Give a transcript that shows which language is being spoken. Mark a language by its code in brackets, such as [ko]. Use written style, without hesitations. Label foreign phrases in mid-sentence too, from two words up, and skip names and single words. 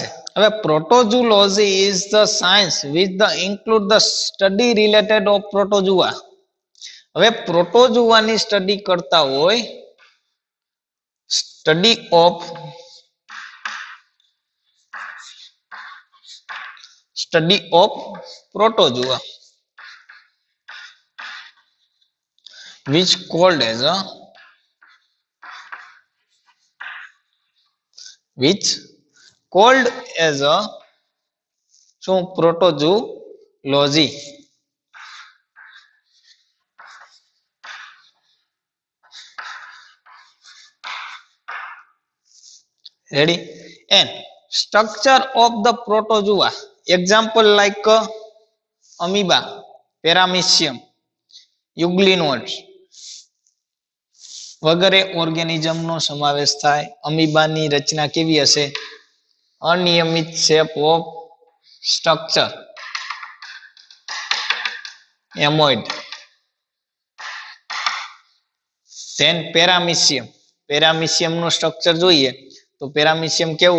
[en] હવે protozoology is the science which the include the study related of protozoa. [gu] હવે પ્રોટોઝુઆની સ્ટડી કરતા હોય, [en] study of protozoa which called as a [gu] શું? પ્રોટોઝુલોજી. [en] ready? And structure of the protozoa, example like amoeba, paramecium, euglenoids [gu] વગેરે ઓર્ગેનિઝમ નો સમાવેશ થાય. અમીબાની રચના કેવી હશે? અનિયમિત [en] shape of structure, [gu] એમોઇડ. ધેન પેરામિશિયમ નું સ્ટ્રક્ચર જોઈએ તો પેરામિશિયમ કેવું?